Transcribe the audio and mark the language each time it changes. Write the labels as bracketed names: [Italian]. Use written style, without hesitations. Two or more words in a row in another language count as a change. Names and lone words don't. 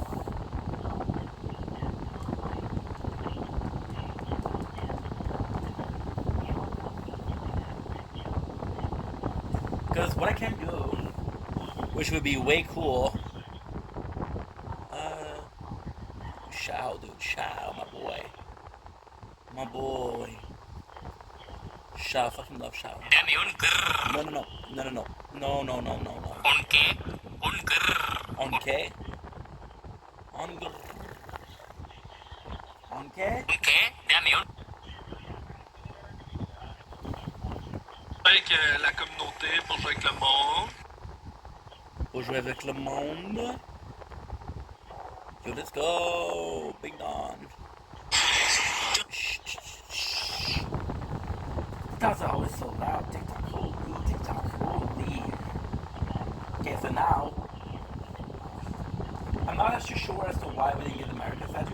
[English] Because what I can do, which would be way cool, Shao, dude, Shao, my boy, Shao, fucking love Shao. Danny Unker. No, no, no, no, no, no, no, no, no, no, no. Onke. Unker. On K, on K, Onke. Danny Unker. [French] Avec la communauté pour jouer avec le monde. pour jouer avec le monde. [English] Yo, let's go, Big Don. TikToks are always so loud. TikTok, holy, TikTok, holy. Okay, so now, I'm not actually sure as to why we didn't get the American statue.